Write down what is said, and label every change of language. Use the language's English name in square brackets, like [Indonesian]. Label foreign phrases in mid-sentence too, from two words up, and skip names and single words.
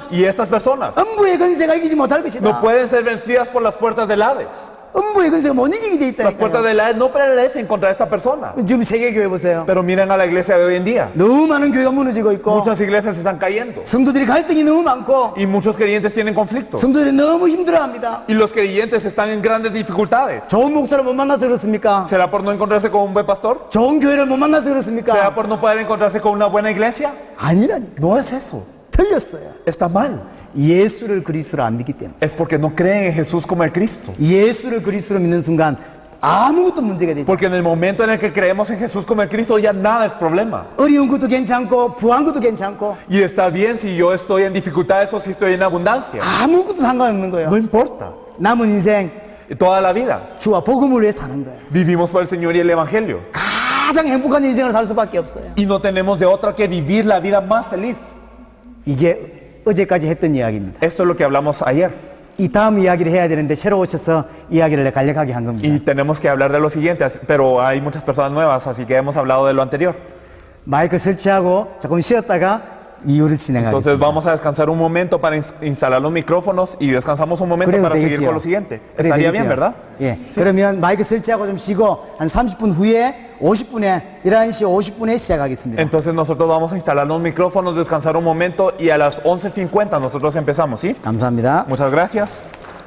[Spanish] Y estas personas [Korean] 음부의 건세가 이기지 못할 것이다. [Spanish] no pueden ser vencidas por las puertas del Hades. [Korean] 음부의 건세가 못 이기게 돼 [Spanish] Las puertas [Korean] 있다니까요. [Spanish] del Hades no prevalecen contra esta persona. [Korean] 지금 세계교회 보세요. [Spanish] Pero miren a la iglesia de hoy en día. [Korean] 너무 많은 교회가 무너지고 있고 [Spanish] Muchas iglesias están cayendo [Korean] 성도들이 갈등이 너무 많고 [Spanish] y muchos creyentes tienen conflictos. [Korean] 성도들이 너무 힘들어합니다. [Spanish] Y los creyentes están en grandes dificultades. [Korean] 좋은 목사를 못 만나서 그렇습니까? [Spanish] ¿Será por no encontrarse con un buen pastor? [Korean] 좋은 교회를 못 만나서 [Spanish] ¿Será [Korean] 그렇습니까? [Spanish] por no poder encontrarse con una buena iglesia? [Korean] 아니라니. [Spanish] No es eso. [Korean] 틀렸어요. [Spanish] Está mal. [Korean] 예수를 그리스도로 안 믿기 때문에. [Spanish] Es porque no creen en Jesús como el Cristo. [Korean] 예수를 그리스도로 믿는 순간 아무것도 문제가 되지. [Spanish] Porque en el momento en el que creemos en Jesús como el Cristo ya nada es problema. [Korean] 어려운 것도 괜찮고 부한 것도 괜찮고 [Spanish] Y está bien si yo estoy en dificultades o si estoy en abundancia. [Korean] 아무것도 상관없는 거예요. [Spanish] No importa. [Korean] 남은 인생 [Spanish] Y toda la vida [Korean] 주와 복음을 위해 사는 거예요. [Spanish] vivimos por el Señor y el Evangelio. [Korean] 가장 행복한 인생을 살 수밖에 없어요. [Spanish] Y no tenemos de otra que vivir la vida más feliz. [Korean] 이게 어제까지 했던 이야기입니다. [Spanish] Esto es lo que hablamos ayer. [Korean] 이 다음 이야기를 해야 되는데 새로 오셔서 이야기를 간략하게 한 겁니다. [Spanish] Y tenemos que hablar de lo siguiente, pero hay muchas personas nuevas, así que hemos hablado de lo anterior. [Korean] 마이크 설치하고 조금 쉬었다가 이후로 진행하겠습니다. [Spanish] Entonces vamos a descansar un momento para instalar los micrófonos y descansamos un momento [Korean] 그래도 [Spanish] para seguir [Korean] 되겠지요. [Spanish] con lo siguiente. [Korean] 그래도 [Spanish] Estaría [Korean] 되겠지요. [Spanish] bien, ¿verdad? [Korean] 예. 그러면 마이크 설치하고 좀 쉬고 한 30분 후에 50분에 11시 50분에 시작하겠습니다. [Spanish] Entonces nosotros vamos a instalar los micrófonos, descansar un momento y a las 11:50 nosotros empezamos, ¿sí? [Korean] 감사합니다. [Spanish] Muchas gracias.